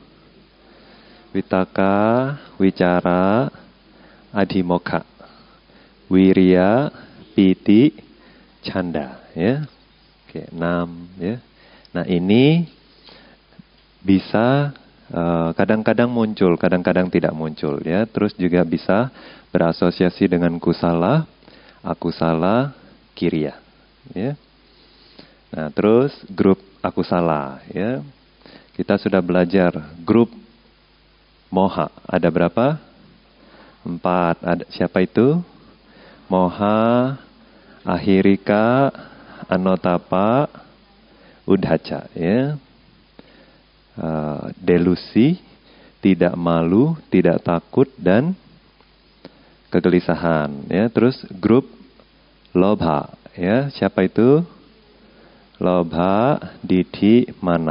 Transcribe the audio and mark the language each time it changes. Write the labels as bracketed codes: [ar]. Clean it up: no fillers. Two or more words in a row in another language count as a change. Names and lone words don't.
[pi] Vitaka, Wicara, Adhimokkha, Wirya, Piti, Canda. [id] Ya. Oke, 6 ya. Nah ini bisa kadang-kadang muncul, kadang-kadang tidak muncul ya. Terus juga bisa berasosiasi dengan [pi] kusala, akusala, kiriya. [id] Ya. Nah terus grup akusala ya. Kita sudah belajar grup moha. Ada berapa? 4. Ada, siapa itu? [pi] Moha, ahirika, anotapa, udhaca. [id] Ya. Delusi, tidak malu, tidak takut, dan kegelisahan. Ya. Terus grup lobha. Ya. Siapa itu? [pi] Lobha, diti, mana.